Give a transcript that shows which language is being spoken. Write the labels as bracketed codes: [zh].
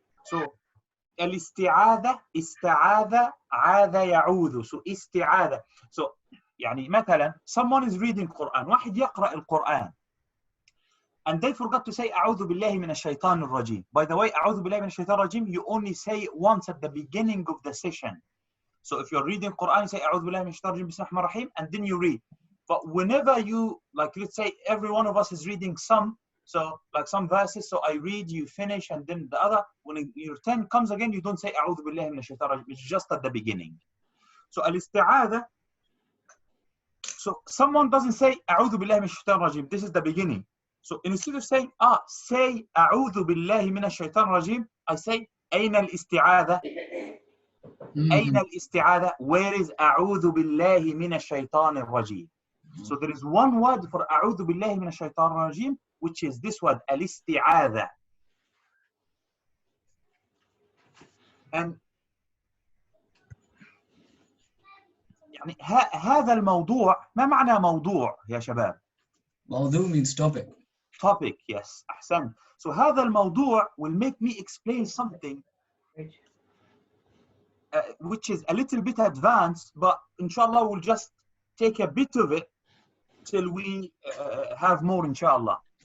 [ar] So الاستعاذة استعاذ عاذ يعوذ. So استعاذة. [en] So [ar] يعني مثلا [en] someone is reading Quran. [ar] واحد يقرأ القرآن. [en] And they forgot to say [ar] أعوذ بالله من الشيطان الرجيم. [en] By the way, أعوذ بالله من الشيطان الرجيم, you only say it once at the beginning of the session. So if you're reading Quran, you say [ar] أعوذ بالله من الشيطان الرجيم بسم الله الرحمن الرحيم, [en] and then you read. But whenever you, like, let's say every one of us is reading some, so like some verses, so I read, you finish, and then the other, when your turn comes again, you don't say [ar] أعوذ بالله من الشيطان الرجيم. [en] It's just at the beginning. [ar] So الاستعاذة, [en] so someone doesn't say [ar] أعوذ بالله من الشيطان الرجيم. [en] This is the beginning. So instead of saying, say [ar] أعوذ بالله من الشيطان الرجيم, [en] I say [ar] أين الاستعاذة? أين الاستعاذة? [en] Where is [ar] أعوذ بالله من الشيطان الرجيم? [en] So there is one word for [ar] أعوذ بالله من الشيطان الرجيم, [en] which is this word, الاستعاذة. [ar] And يعني هذا الموضوع، ما معنى موضوع يا شباب؟ [en] موضوع means topic. Topic, yes, أحسن. So [ar] هذا الموضوع [en] will make me explain something which is a little bit advanced, but inshallah we'll just take a bit of it till we have more, inshallah.